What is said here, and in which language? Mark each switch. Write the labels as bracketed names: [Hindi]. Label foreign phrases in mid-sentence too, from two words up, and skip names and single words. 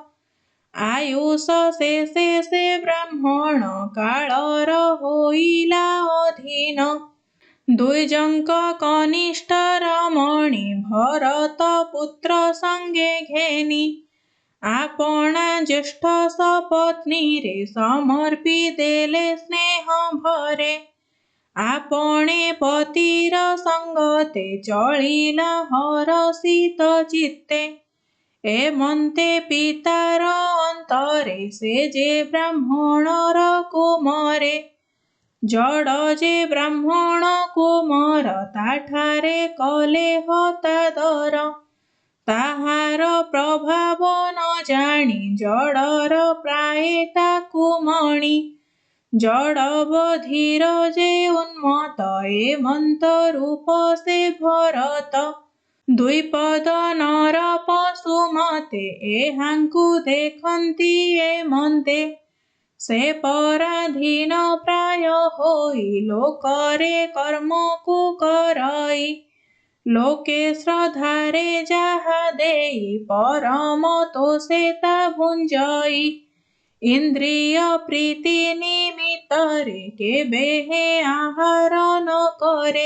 [Odia] ଆୟୁଷ ଶେଷେ ସେ ବ୍ରାହ୍ମଣ କାଳର ହୋଇଲା ଅଧୀନ ଦ୍ୱିଜଙ୍କ କନିଷ୍ଠ ରମଣୀ ଭରତ ପୁତ୍ର ସଙ୍ଗେ ଘେନି ଆପଣା ଜ୍ୟେଷ୍ଠ ସପତ୍ନୀ ରେ ସମର୍ପି ଦେଲେ ସ୍ନେହ ଭରେ ଆପଣେ ପତିର ସଙ୍ଗତେ ଚଳିଲା ହରଷିତ ଚିତ୍ତେ ଏମନ୍ତେ ପିତାର ଅନ୍ତରେ ସେ ଯେ ବ୍ରାହ୍ମଣର କୁମାରେ ଜଡ଼ ଯେ ବ୍ରାହ୍ମଣ କୁମାର ତାଠାରେ କଲେ ହତାଦର ତାହାର ପ୍ରଭାବ ନ ଜାଣି ଜଡ଼ର ପ୍ରାୟ ତାକୁ ମଣି ଜଡ଼ ବଧିର ଯେ ଉନ୍ମତ୍ତ ଏମନ୍ତ ରୂପ ସେ ଭରତ ଦ୍ୱିପଦ ନର ପଶୁ ମତେ ଏହାଙ୍କୁ ଦେଖନ୍ତି ଏମନ୍ତେ ସେ ପରାଧୀନ ପ୍ରାୟ ଉପାୟ ହୋଇ ଲୋକରେ କର୍ମକୁ କରଇ। ଲୋକେ ଶ୍ରଦ୍ଧାରେ ଯାହା ଦେଇ ପରମ ତୋଷେ ତା ଭୁଞ୍ଜଇ। ଇନ୍ଦ୍ରିୟ ପ୍ରୀତି ନିମିତ୍ତରେ କେବେ ହେ ଆହାର ନ କରେ।